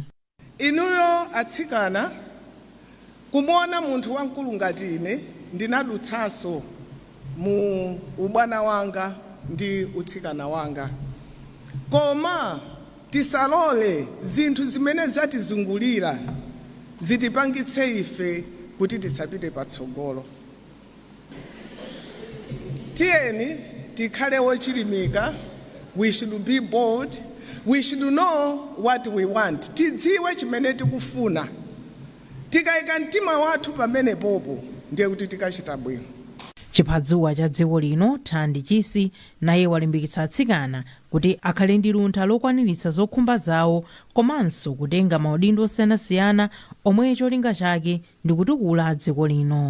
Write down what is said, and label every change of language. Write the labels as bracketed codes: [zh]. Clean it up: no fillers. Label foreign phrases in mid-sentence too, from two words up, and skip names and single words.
[ny] Inuyo atsikana kumona munthu wamkulu ngati ine ndinadutsanso mu ubwana wanga ndi utsikana wanga. Koma tisalole zinthu zimene zatizungulira zitipangitse ife kuti tisapite patsogolo. Tiyeni tikhale wochilimika. [en] We should be bold. We should know what we want. [ny] Tidziwe chimene tikufuna. Tikayika mtima wathu pamene popo ndiye kuti tikachita bwino. Chiphadziwa cha dziko lino Thandi Chisi naye walimbikitsa atsikana kuti akhale ndi luntha lokwaniritsa zokhumba zawo komanso kutenga maudindo osiyanasiyana omwe cholinga chake ndi kutukula dziko lino.